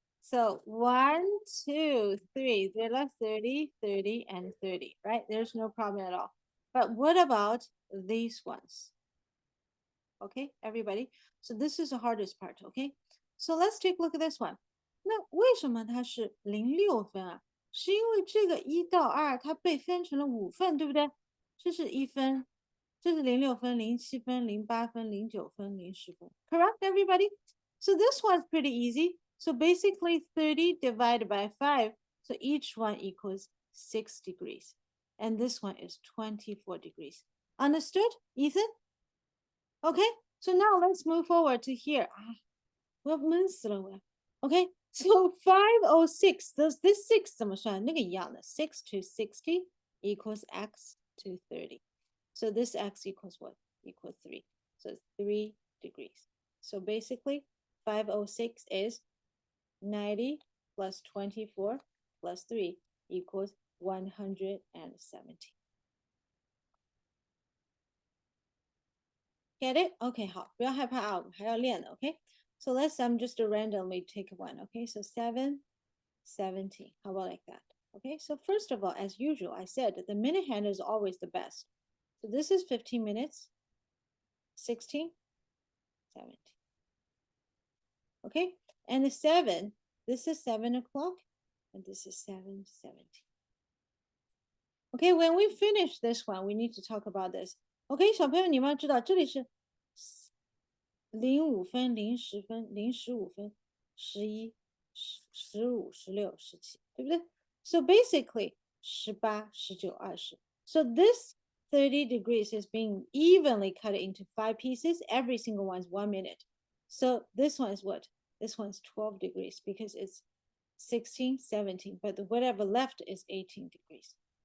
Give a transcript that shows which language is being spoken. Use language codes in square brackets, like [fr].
[en] So 1, 2, 3. There are 30, 30, and 30. Right? There's no problem at all. But what about these ones? Okay, everybody. So this is the hardest part. Okay, so let's take a look at this one. [zh] 那为什么它是06分啊？是因为这个1到2它被分成了5份，对不对？这是1分，这是06分、07分、08分、09分、10分。 [en] Correct, everybody? So this one's pretty easy. So basically 30 divided by 5. So each one equals 6 degrees. And this one is 24 degrees. Understood, Ethan? Okay, so now let's move forward to here. What means okay, so 506, this 6 [zh] 怎么算？那个一样的 [en] 6 to 60 equals x to 30. So this x equals what? Equals 3. So it's 3 degrees. So basically 506 is 90 plus 24 plus 3 equals 170. Get it? [zh] Okay, 好，不要害怕啊，我们还要练的 ，OK? [en] So let's just randomly take one, okay? So 7, 17. How about like that? Okay, so first of all, as usual, I said that the minute hand is always the best. So this is 15 minutes, 16, 17. Okay, and the 7, this is 7 o'clock, and this is 7:17. Okay, when we finish this one, we need to talk about this. [zh] OK， 小朋友，你们要知道，这里是05分、010分、015分、11、15、16、17，对不对？ [en] So basically 18、19、20. So this 30 degrees is being evenly cut into 5 pieces. Every single one is 1 minute. So this one is what? This one's 12 degrees because it's 16, 17, but whatever left is 18 degrees.